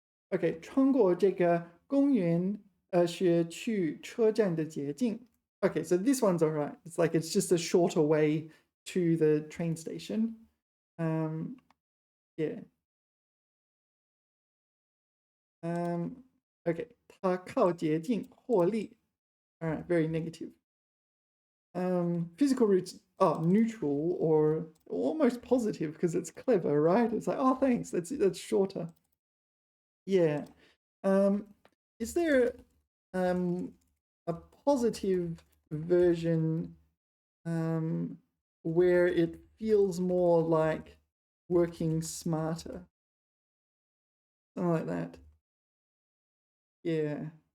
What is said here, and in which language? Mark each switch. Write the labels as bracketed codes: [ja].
[zh] OK， 穿过这个公园，是去车站的捷径。 [en] Okay, so this one's all right. It's like it's just a shorter way to the train station. Yeah. [zh] Okay, 他靠捷径获利. [en] All right, very negative. Physical roots are neutral or almost positive because it's clever, right? It's like, oh, thanks. That's shorter. Yeah. Is there a positive version where it feels more like working smarter? Something like that. Yeah.